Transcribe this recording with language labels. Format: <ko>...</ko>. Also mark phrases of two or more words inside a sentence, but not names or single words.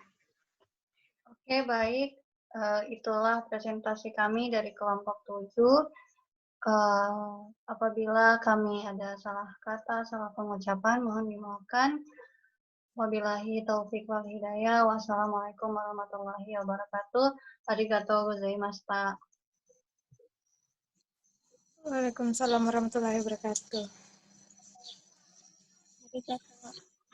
<id>Oke, baik. Itulah presentasi kami dari kelompok 7. Apabila kami ada salah kata, salah pengucapan, mohon dimaafkan.</id> <ar>وبالله التوفيق والهداية. والسلام عليكم ورحمة الله وبركاته.</ar> <ja>ありがとうございました.</ja> <ar>وعليكم السلام ورحمة الله وبركاته.</ar> <ja>Arigatou.</ja>